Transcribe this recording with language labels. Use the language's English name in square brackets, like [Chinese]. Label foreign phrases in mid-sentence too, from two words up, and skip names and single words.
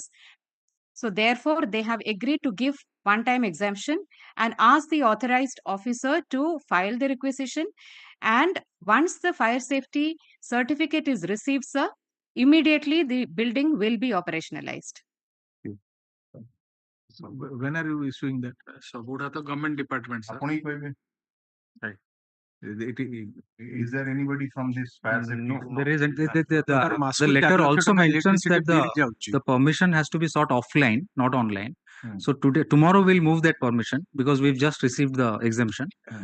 [English] So therefore, they have agreed to give one-time exemption and ask the authorized officer to file the requisition. And once the fire safety certificate is received, sir, immediately the building will be operationalized. When are you issuing that? So would have the government department, sir. [Odia] ଆପଣ ହିଁ କହିବେ. [English] Is there anybody from this fire safety? No, there isn't. The [Odia] ମାସକୁ [English] letter [Odia] 4 ଲକ୍ଷ [English] also [Odia] ଟଙ୍କା [English] mentions electricity that [Odia] bill ଯାଉଛି। [English] the permission has to be sought offline, not online. Hmm. So tomorrow we'll move that permission because we've just received the exemption. Hmm.